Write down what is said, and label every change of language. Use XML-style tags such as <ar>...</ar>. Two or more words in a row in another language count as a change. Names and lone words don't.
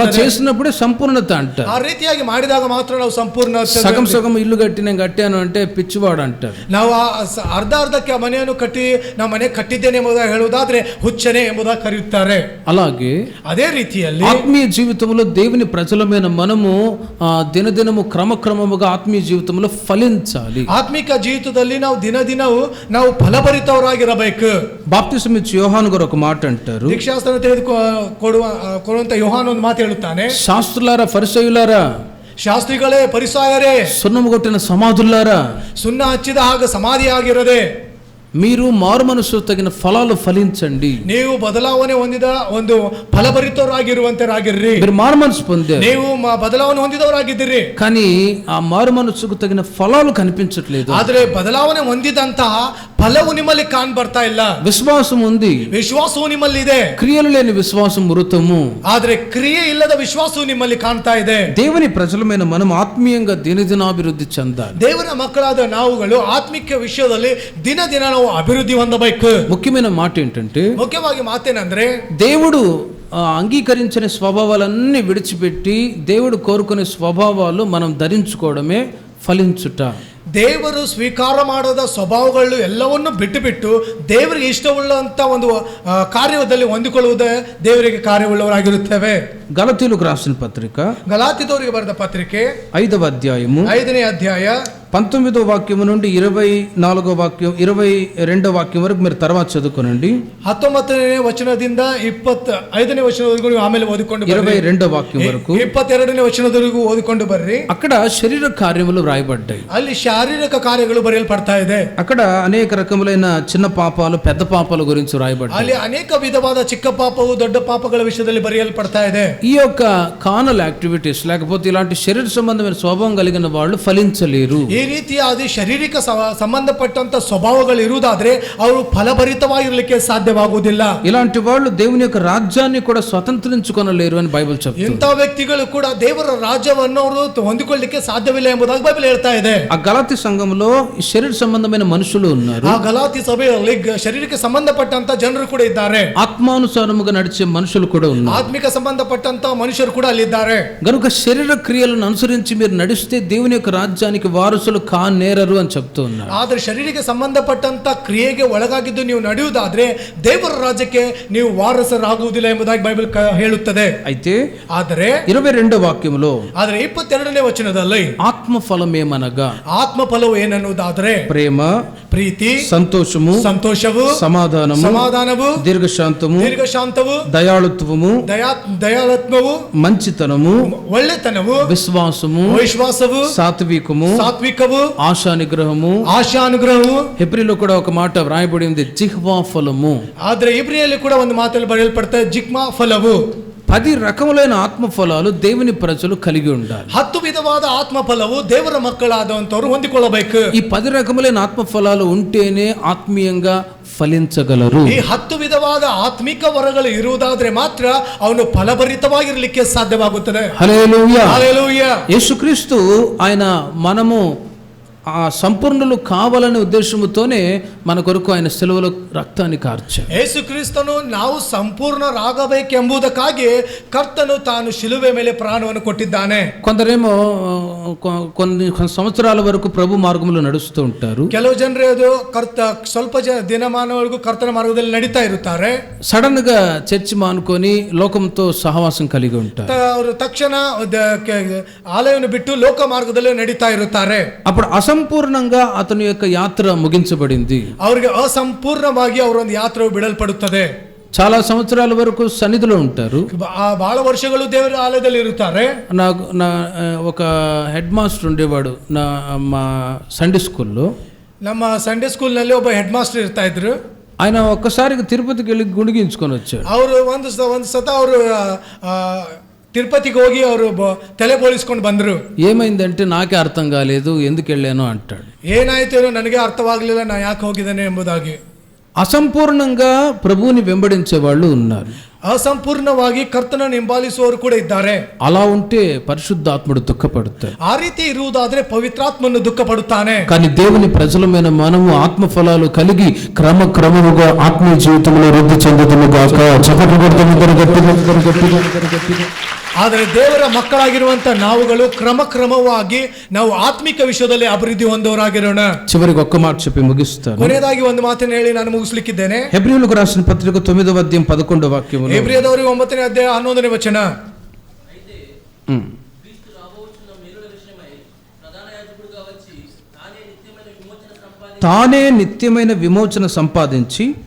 <te>అలా చేసినప్పుడే సంపూర్ణత అంటారు.</te> <kn>ಆ ರೀತಿಯಾಗಿ ಮಾಡಿದಾಗ ಮಾತ್ರ ನಾವು ಸಂಪೂರ್ಣ.</kn> <te>సగం ఇల్లు కట్టి నేను కట్టాను అంటే పిచ్చివాడు అంటారు.</te> <kn>ನಾವು ಅರ್ಧಕ್ಕೆ ಮನೆಯನ್ನು ಕಟ್ಟಿ ನಾವು ಮನೆ ಕಟ್ಟಿದ್ದೇನೆ ಎಂಬುದಾಗಿ ಹೇಳುವುದಾದ್ರೆ ಹುಚ್ಚನೆ ಎಂಬುದಾಗಿ ಕರೆಯುತ್ತಾರೆ.</kn> <te>అలాగే</te> <kn>ಅದೇ ರೀತಿಯಲ್ಲಿ</kn> <te>ఆత్మీయ జీవితంలో దేవుని ప్రజలమైన మనము దినదినము క్రమముగా ఆత్మీయ జీవితంలో ఫలించాలి.</te> <kn>ಆತ್ಮಿಕ ಜೀವಿತದಲ್ಲಿ ನಾವು ದಿನವೂ ನಾವು ಫಲಭರಿತವರಾಗಿರಬೇಕು.</kn> <te>బాప్తిసం ఇచ్చి యోహాను గారు ఒక మాట అంటారు.</te> <kn>ದೀಕ್ಷಾಸ್ನಾನ ಕೊಡುವಂತ ಯೋಹಾನ ಒಂದು ಮಾತು ಹೇಳುತ್ತಾನೆ.</kn> <te>శాస్త్రులారా, ఫరిసయ్యులారా,</te> <kn>ಶಾಸ್ತ್ರಿಗಳೇ, ಪರಿಸಾಯರೇ,</kn> <te>సున్నము కొట్టిన సమాధులారా,</te> <kn>ಸುಣ್ಣ ಹಚ್ಚಿದ ಹಾಗೆ ಸಮಾಧಿಯಾಗಿರದೆ</kn> <te>మీరు మారు మనసు తగిన ఫలాలు ఫలించండి.</te> <kn>ನೀವು ಬದಲಾವಣೆ ಹೊಂದಿದ ಒಂದು ಫಲಭರಿತರಾಗಿರುವಂತರಾಗಿರ್ರಿ.</kn> <te>మీరు మారు మనసు పొందారు,</te> <kn>ನೀವು ಬದಲಾವಣೆ ಹೊಂದಿದವರಾಗಿದ್ದೀರಿ,</kn> <te>కానీ ఆ మారు మనసుకు తగిన ఫలాలు కనిపించట్లేదు.</te> <kn>ಆದ್ರೆ ಬದಲಾವಣೆ ಹೊಂದಿದಂತಹ ಫಲವು ನಿಮ್ಮಲ್ಲಿ ಕಾಣ್ ಬರ್ತಾ ಇಲ್ಲ.</kn> <te>విశ్వాసం ఉంది,</te> <kn>ವಿಶ್ವಾಸವು ನಿಮ್ಮಲ್ಲಿ ಇದೆ,</kn> <te>క్రియలు లేని విశ్వాసం మృతము.</te> <kn>ಆದ್ರೆ ಕ್ರಿಯೆ ಇಲ್ಲದ ವಿಶ್ವಾಸವು ನಿಮ್ಮಲ್ಲಿ ಕಾಣ್ತಾ ಇದೆ.</kn> <te>దేవుని ప్రజలమైన మనం ఆత్మీయంగా దినదినాభివృద్ధి చెందాలి.</te> <kn>ದೇವರ ಮಕ್ಕಳಾದ ನಾವುಗಳು ಆತ್ಮಿಕ ವಿಷಯದಲ್ಲಿ ದಿನ ದಿನ ನಾವು ಅಭಿವೃದ್ಧಿ ಹೊಂದಬೇಕು.</kn> <te>ముఖ్యమైన మాట ఏంటంటే,</te> <kn>ಮುಖ್ಯವಾಗಿ ಮಾತೇನಂದ್ರೆ</kn> <te>దేవుడు అంగీకరించిన స్వభావాలన్నీ విడిచిపెట్టి దేవుడు కోరుకునే స్వభావాలు మనం ధరించుకోవడమే ఫలించుట.</te> <kn>ದೇವರು ಸ್ವೀಕಾರ ಮಾಡದ ಸ್ವಭಾವಗಳು ಎಲ್ಲವನ್ನು ಬಿಟ್ಟು ಬಿಟ್ಟು ದೇವರಿಗೆ ಇಷ್ಟವುಳ್ಳಂತ ಒಂದು ಕಾರ್ಯದಲ್ಲಿ ಹೊಂದಿಕೊಳ್ಳುವುದೇ ದೇವರಿಗೆ ಕಾರ್ಯವುಳ್ಳವರಾಗಿರುತ್ತೇವೆ.</kn> <te>గలతీయులకు రాసిన పత్రిక</te> <kn>ಗಲಾತ್ಯದವರಿಗೆ ಬರೆದ ಪತ್ರಿಕೆ</kn> <te>5వ అధ్యాయము</te> <kn>5ನೇ ಅಧ್ಯಾಯ</kn> <te>19వ వాక్యము నుండి 24వ వాక్యం 22వ వాక్యం వరకు మీరు తర్వాత చదువుకోనండి.</te> <kn>19ನೇ ವಚನದಿಂದ 25ನೇ ವಚನದವರೆಗೂ ನೀವು ಆಮೇಲೆ ಓದಿಕೊಂಡು ಬರ್ರಿ.</kn> <te>22వ వాక్యం వరకు</te> <kn>22ನೇ ವಚನದವರೆಗೂ ಓದಿಕೊಂಡು ಬರ್ರಿ.</kn> <te>అక్కడ శరీర కార్యములు రాయబడ్డాయి.</te> <kn>ಅಲ್ಲಿ ಶಾರೀರಿಕ ಕಾರ್ಯಗಳು ಬರೆಯಲ್ಪಡ್ತಾ ಇದೆ.</kn> <te>అక్కడ అనేక రకములైన చిన్న పాపాలు పెద్ద పాపాల గురించి రాయబడ్డాయి.</te> <kn>ಅಲ್ಲಿ ಅನೇಕ ವಿಧವಾದ ಚಿಕ್ಕ ಪಾಪವು ದೊಡ್ಡ ಪಾಪಗಳ ವಿಷಯದಲ್ಲಿ ಬರೆಯಲ್ಪಡ್ತಾ ಇದೆ.</kn> <te>ఈ యొక్క</te> <en>carnal activities</en> <te>లేకపోతే ఇలాంటి శరీర సంబంధమైన స్వభావం కలిగిన వాళ్ళు ఫలించలేరు.</te> <kn>ಈ ರೀತಿಯಾದ ಶಾರೀರಿಕ ಸಂಬಂಧಪಟ್ಟಂತ ಸ್ವಭಾವಗಳು ಇರುವುದಾದ್ರೆ ಅವರು ಫಲಭರಿತವಾಗಿರಲಿಕ್ಕೆ ಸಾಧ್ಯವಾಗುವುದಿಲ್ಲ.</kn> <te>ఇలాంటి వాళ్ళు దేవుని యొక్క రాజ్యాన్ని కూడా స్వతంత్రించుకొనలేరు అని బైబిల్ చెప్తుంది.</te> <kn>ಇಂಥ ವ್ಯಕ್ತಿಗಳು ಕೂಡ ದೇವರ ರಾಜ್ಯವನ್ನು ಅವರು ಹೊಂದಿಕೊಳ್ಳಲಿಕ್ಕೆ ಸಾಧ್ಯವಿಲ್ಲ ಎಂಬುದಾಗಿ ಬೈಬಲ್ ಹೇಳ್ತಾ ಇದೆ.</kn> <te>ఆ గలాతి సంఘంలో శరీర సంబంధమైన మనుషులు ఉన్నారు.</te> <kn>ಆ ಗಲಾತಿ ಸಭೆಯಲ್ಲಿ ಶರೀರಕ್ಕೆ ಸಂಬಂಧಪಟ್ಟಂತ ಜನರು ಕೂಡ ಇದ್ದಾರೆ.</kn> <te>ఆత్మానుసారముగా నడిచే మనుషులు కూడా ఉన్నారు.</te> <kn>ಆತ್ಮಿಕ ಸಂಬಂಧಪಟ್ಟಂತ</kn> <te>మనుషులు కూడా</te> <kn>అಲ್ಲಿದ್ದಾರೆ.</kn> <te>గనుక శరీర క్రియలను అనుసరించి మీరు నడిస్తే దేవుని యొక్క రాజ్యానికి వారసులు కానేరరు అని చెప్తూ ఉన్నారు.</te> <kn>ಆದ್ರೆ ಶರೀರಕ್ಕೆ ಸಂಬಂಧಪಟ್ಟಂತ ಕ್ರಿಯೆಗೆ ಒಳಗಾಗಿದ್ದು ನೀವು ನಡೆಯುವುದಾದ್ರೆ ದೇವರ ರಾಜ್ಯಕ್ಕೆ ನೀವು ವಾರಸರಾಗುವುದಿಲ್ಲ ಎಂಬುದಾಗಿ ಬೈಬಲ್ ಹೇಳುತ್ತದೆ.</kn> <te>అయితే</te> <kn>ಆದರೆ</kn> <te>22వ వాక్యములో</te> <kn>22ನೇ ವಚನದಲ್ಲಿ</kn> <te>ఆత్మ ఫలమేమనగా</te> <kn>ಆತ್ಮ ಫಲವು ಏನನ್ನುವುದಾದ್ರೆ</kn> <te>ప్రేమ,</te> <kn>ಪ್ರೀತಿ,</kn> <te>సంతోషము,</te> <kn>ಸಂತೋಷವು, ಸಮಾಧಾನವು, ದೀರ್ಘಶಾಂತವು,</kn> <te>దయాళుత్వము,</te> <kn>ದಯಾಳತ್ವವು,</kn> <te>మంచితనము,</te> <kn>ಒಳ್ಳೆತನವು,</kn> <te>విశ్వాసము, సాత్వికము, ఆశానుగ్రహము. హెబ్రీలో కూడా ఒక మాట వ్రాయబడి ఉంది, జిహ్వా ఫలము.</te> <kn>ಆದ್ರೆ ಇಬ್ರಿಯಲ್ಲಿ ಕೂಡ ಒಂದು ಮಾತಲ್ಲಿ ಬರೆಯಲ್ಪಡುತ್ತೆ, ಜಿಹ್ವಾ ಫಲವು.</kn> <te>10 రకములైన ఆత్మ ఫలాలు దేవుని ప్రజలు కలిగి ఉండాలి.</te> <kn>10 విధವಾದ ಆತ್ಮ ಫಲವು ದೇವರ ಮಕ್ಕಳಾದಂತವರು ಹೊಂದಿಕೊಳ್ಳಬೇಕು.</kn> <te>ఈ 10 రకములైన ఆత్మ ఫలాలు ఉంటేనే ఆత్మీయంగా ఫలించగలరు.</te> <kn>ಈ 10 ವಿಧವಾದ ಆತ್ಮಿಕ ವರಗಳು ಇರುವುದಾದ್ರೆ ಮಾತ್ರ ಅವನು ಫಲಭರಿತವಾಗಿರಲಿಕ್ಕೆ ಸಾಧ್ಯವಾಗುತ್ತದೆ.</kn> <te>హల్లెలూయా, హల్లెలూయా. యేసుక్రీస్తు ఆయన మనము ఆ సంపూర్ణులు కావాలనే ఉద్దేశంతోనే మన కొరకు ఆయన సిలువలో రక్తాన్ని కార్చారు.</te> <kn>ಯೇಸುಕ್ರಿಸ್ತನು ನಾವು ಸಂಪೂರ್ಣರಾಗಬೇಕೆಂಬುದಕ್ಕಾಗಿ ಕರ್ತನು ತಾನು ಶಿಲುಬೆ ಮೇಲೆ ಪ್ರಾಣವನ್ನು ಕೊಟ್ಟಿದ್ದಾನೆ.</kn> <te>కొందరేమో కొన్ని సంవత్సరాల వరకు ప్రభు మార్గంలో నడుస్తూ ఉంటారు.</te> <kn>ಕೆಲವು ಜನರು ಅದು ಸ್ವಲ್ಪ ದಿನಮಾನವರೆಗೂ ಕರ್ತನ ಮಾರ್ಗದಲ್ಲಿ ನಡೀತಾ ಇರುತ್ತಾರೆ.</kn> <te>సడన్ గా చర్చి మానుకొని లోకంతో సహవాసం కలిగి ఉంటారు.</te> <kn>ಅವರು ತಕ್ಷಣ ಆಲಯವನ್ನು ಬಿಟ್ಟು ಲೋಕ ಮಾರ್ಗದಲ್ಲಿ ನಡೀತಾ ಇರುತ್ತಾರೆ.</kn> <te>అప్పుడు అసంపూర్ణంగా అతని యొక్క యాత్ర ముగించబడింది.</te> <kn>ಅವರಿಗೆ ಅಸಂಪೂರ್ಣವಾಗಿ ಅವರ ಒಂದು ಯಾತ್ರೆಯು ಬಿಡಲ್ಪಡುತ್ತದೆ.</kn> <te>చాలా సంవత్సరాల వరకు సన్నిధిలో ఉంటారు.</te> <kn>ಬಹಳ ವರ್ಷಗಳು ದೇವರ ಆಲಯದಲ್ಲಿ ಇರುತ್ತಾರೆ.</kn> <te>నా ఒక</te> <en>head master</en> <te>ఉండేవాడు మా</te> <en>Sunday schoollo.</en> <kn>ನಮ್ಮ</kn> <en>Sunday school</en> <kn>ನಲ್ಲಿ ಒಬ್ಬ</kn> <en>head master</en> <kn>ಇರ್ತಾ ಇದ್ರು.</kn> <te>ఆయన ఒక్కసారిగా తిరుపతికి వెళ్ళి గుండిగించుకొని వచ్చాడు.</te> <kn>ಅವರು ಒಂದು ಸತ ಅವರು తిరుపతికి ಹೋಗಿ ಅವರು ತಲೆ ಬೋಳಿಸ್ಕೊಂಡು ಬಂದರು.</kn> <te>ఏమైందంటే నాకే అర్థం కాలేదు, ఎందుకు వెళ్ళాను అంటాడు.</te> <kn>ಏನಾಯ್ತು ನನಗೆ ಅರ್ಥವಾಗಲಿಲ್ಲ, ನಾ ಯಾಕೆ ಹೋಗಿದ್ದೇನೆ ಎಂಬುದಾಗಿ.</kn> <te>అసంపూర్ణంగా ప్రభువుని వెంబడించే వాళ్ళు ఉన్నారు.</te> <kn>ಅಸಂಪೂರ್ಣವಾಗಿ ಕರ್ತನನ್ನು ಹಿಂಬಾಲಿಸುವವರು ಕೂಡ ಇದ್ದಾರೆ.</kn> <te>అలా ఉంటే పరిశుద్ధాత్ముడు దుఃఖపడతాడు.</te> <kn>ಆ ರೀತಿ ಇರುವುದಾದ್ರೆ ಪವಿತ್ರಾತ್ಮನು ದುಃಖ ಪಡುತ್ತಾನೆ.</kn> <te>కానీ దేవుని ప్రజలమైన మనము ఆత్మ ఫలాలు కలిగి క్రమక్రమముగా ఆత్మీయ జీవితంలో వృద్ధి చెందుతుము గాక.</te> <kn>ಆದರೆ ದೇವರ ಮಕ್ಕಳಾಗಿರುವಂತ ನಾವುಗಳು ಕ್ರಮವಾಗಿ ನಾವು ಆತ್ಮಿಕ ವಿಷಯದಲ್ಲಿ ಅಭಿವೃದ್ಧಿ ಹೊಂದವರಾಗಿರೋಣ.</kn> <te>చివరికి ఒక్క మాట చెప్పి ముగిస్తాను.</te> <kn>ಕೊನೆಯದಾಗಿ ಒಂದು ಮಾತನ್ನು ಹೇಳಿ ನಾನು ಮುಗಿಸ್ಲಿಕ್ಕಿದ್ದೇನೆ.</kn> <te>హెబ్రీయులకు రాసిన పత్రిక 9వ అధ్యాయం 11వ వాక్యము.</te> <kn>ಹೆಬ್ರಿಯದವರಿಗೆ 9ನೇ ಅಧ್ಯಾಯ 11ನೇ ವಚನ.</kn> <te>తానే నిత్యమైన విమోచన సంపాదించి</te>